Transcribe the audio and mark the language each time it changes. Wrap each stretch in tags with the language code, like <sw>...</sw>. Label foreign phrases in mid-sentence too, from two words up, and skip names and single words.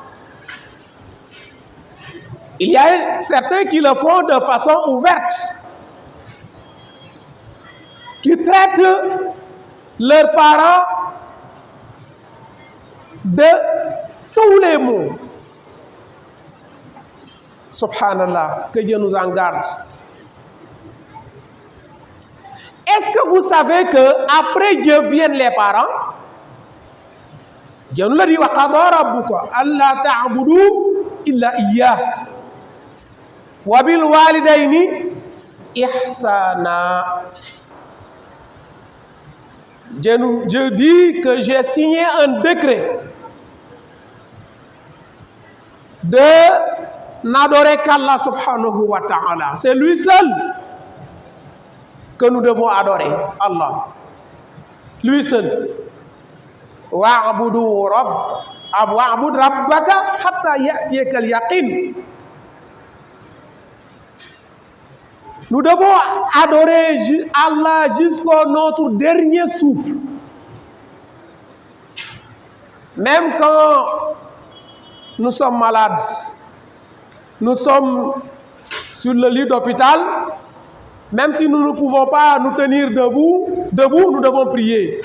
<fr>Il y a certains qui le font de façon ouverte, qui traitent leurs parents de tous les maux. Subhanallah, que Dieu nous en garde. Est-ce que vous savez que après Dieu viennent les parents? Dieu nous l'a dit,</fr> <ar>وقضى ربك ألا تعبدوا إلا إياه وبالوالدين إحسانا.</ar> <fr>Dieu dit que j'ai signé un décret de n'adorer qu'Allah</fr> <ar>سبحانه وتعالى.</ar> <fr>C'est lui seul que nous devons adorer, Allah. Lui seul.</fr> <ar>واعبد ربك حتى يأتيك اليقين.</ar> <fr>Nous devons adorer Allah jusqu'à notre dernier souffle. Même quand nous sommes malades, nous sommes sur le lit d'hôpital, même si nous ne pouvons pas nous tenir debout, nous devons prier.</fr>